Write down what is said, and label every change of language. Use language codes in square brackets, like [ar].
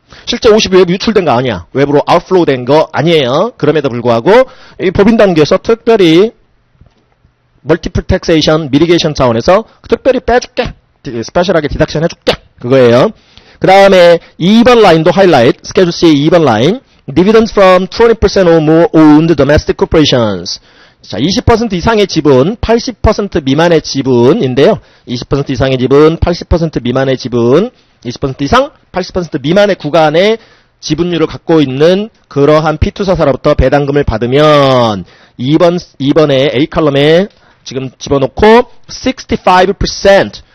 [ko] 실제 50이 외부 유출된 거 아니야. 외부로 아웃플로우 된 거 아니에요. 그럼에도 불구하고 이 법인 단계에서 특별히 멀티플 텍세이션 미리게이션 차원에서 특별히 빼줄게. 스페셜하게 디덕션 해줄게. 그거예요. 그 다음에 2번 라인도 하이라이트. 스케줄 C 2번 라인. [en] Dividends from 20% or more owned domestic corporations. [ko] 자, 20% 이상의 지분, 80% 미만의 지분인데요. 20% 이상의 지분, 80% 미만의 지분, 20% 이상, 80% 미만의 구간의 지분율을 갖고 있는 그러한 피투자사로부터 배당금을 받으면 2번에 A 칼럼에 지금 집어넣고 65%